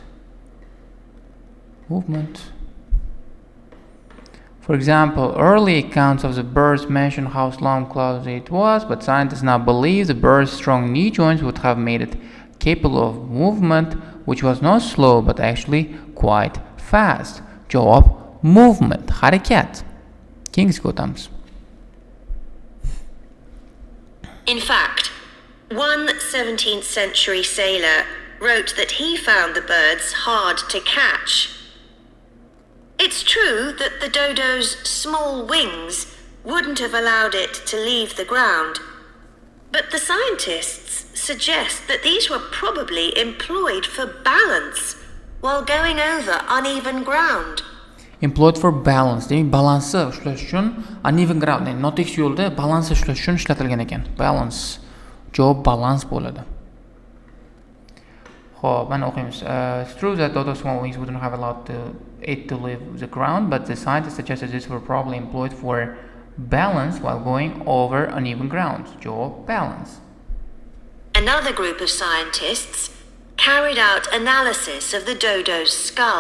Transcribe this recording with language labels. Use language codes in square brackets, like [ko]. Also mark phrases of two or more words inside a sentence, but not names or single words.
[en] For example, early accounts of the birds mention how slow and clumsy it was, but scientists now believe the bird's strong knee joints would have made it capable of movement, which was not slow but actually quite fast. [uz] Javob movement, harakat. Keyingisiga o'tamiz. [en] In fact, one 17th century sailor wrote that he found the birds hard to catch. It's true that the dodo's small wings wouldn't have allowed it to leave the ground, but the scientists suggest that these were probably employed for balance while going over uneven ground. Employed for balance, [uz] demak balansni ushlash uchun [en] uneven ground, [uz] ya'ni notekis yo'lda balansni ushlash uchun ishlatilgan ekan. Balance. Javob balans bo'ladi. Xo'p, mana o'qiymiz. [en] It's true that dodo small wings wouldn't have allowed it to leave the ground, but the scientists suggested these were probably employed for balance while going over uneven ground. [uz] Javob balance. [en] Another group of scientists carried out analysis of the dodo's skull.